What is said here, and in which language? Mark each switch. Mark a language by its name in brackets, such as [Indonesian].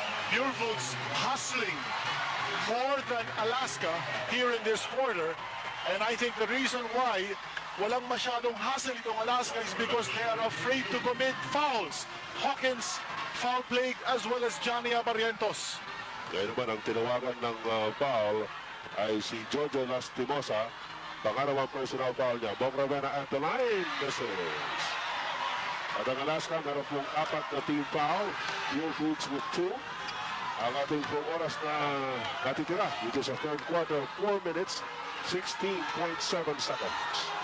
[English] Purefoods hustling more than Alaska here in this quarter. And I think the reason why [Filipino] walang masyadong [English] hassle [Filipino] itong [English] Alaska is because they are afraid to commit fouls. Hawkins foul plagued as well as Johnny Barrientos. [Filipino] Ngayon naman ang tinawagan ng foul ay si Jojo Lastimosa. Pangalawang personal foul niya. [English] Bong Ravena at the line misses. [Filipino] At ang Alaska meron pong 4 na team foul. [English] Purefoods with 2. [Filipino] Ang ating pong oras na natitira dito sa third quarter, 4 minutes, 16.7 seconds.